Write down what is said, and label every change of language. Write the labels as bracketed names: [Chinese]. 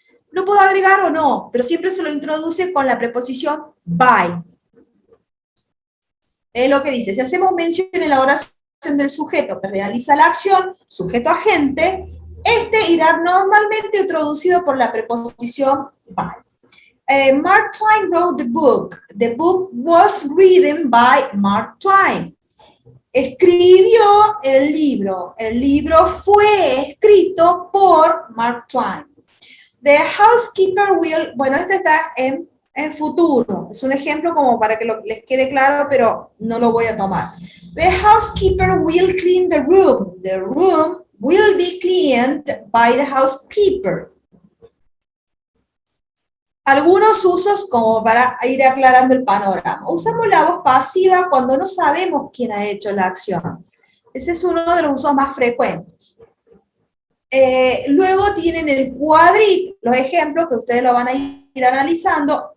[Spanish] Lo puedo agregar o no, pero siempre se lo introduce con la preposición by. Es lo que dice, si hacemos mención en la oración del sujeto que realiza la acción, sujeto agente, este irá normalmente introducido por la preposición by. [English] Mark Twain wrote the book. The book was written by Mark Twain. [Spanish] Escribió el libro. El libro fue escrito por Mark Twain. [English] The housekeeper will, [Spanish] bueno, este está en futuro. Es un ejemplo como para que les quede claro, pero no lo voy a tomar. [English] The housekeeper will clean the room. The room will be cleaned by the housekeeper. [Spanish] Algunos usos como para ir aclarando el panorama. Usamos la voz pasiva cuando no sabemos quién ha hecho la acción. Ese es uno de los usos más frecuentes. Luego tienen el cuadrito, los ejemplos que ustedes lo van a ir analizando.